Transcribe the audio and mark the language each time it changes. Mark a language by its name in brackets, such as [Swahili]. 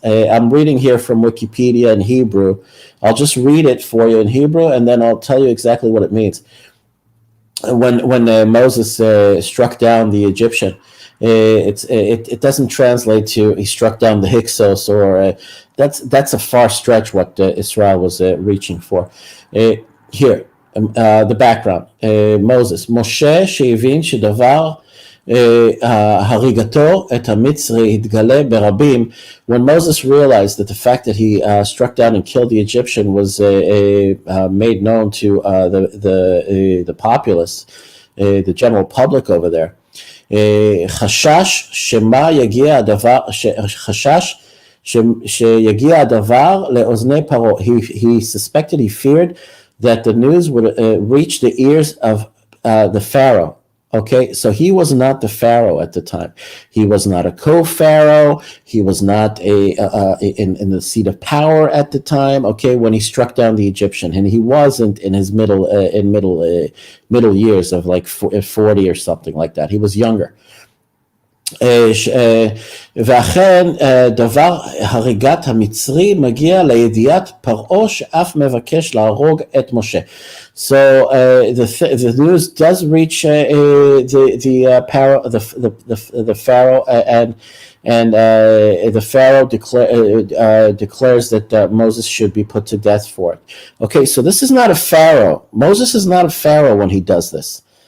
[English] I'm reading here from Wikipedia in Hebrew. I'll just read it for you in Hebrew, and then I'll tell you exactly what it means. When Moses struck down the Egyptian, it doesn't translate to he struck down the Hyksos, or that's a far stretch what Israel was reaching for. Here, the background. [Hebrew] Moshe שהבין שדבר הריגתו את המצרי התגלה ברבים. [English] When Moses realized that the fact that he struck down and killed the Egyptian was made known to the populace, the general public over there, [Hebrew] חשש שמה יגיע הדבר, חשש שיגיע הדבר לאוזני פרעה. [English] He suspected, he feared that the news would reach the ears of the Pharaoh. Okay, so he was not the Pharaoh at the time. He was not a co-Pharaoh. He was not in the seat of power at the time. Okay, when he struck down the Egyptian, and he wasn't in his middle years of like 40 or something like that. He was younger. [Hebrew] ואכן דבר הריגת המצרי מגיע לידיעת פרעה שאף מבקש להרוג את משה. [English] So the news does reach the Pharaoh, and the Pharaoh declares that Moses should be put to death for it. Okay, so this is not a Pharaoh. Moses is not a Pharaoh when he does this.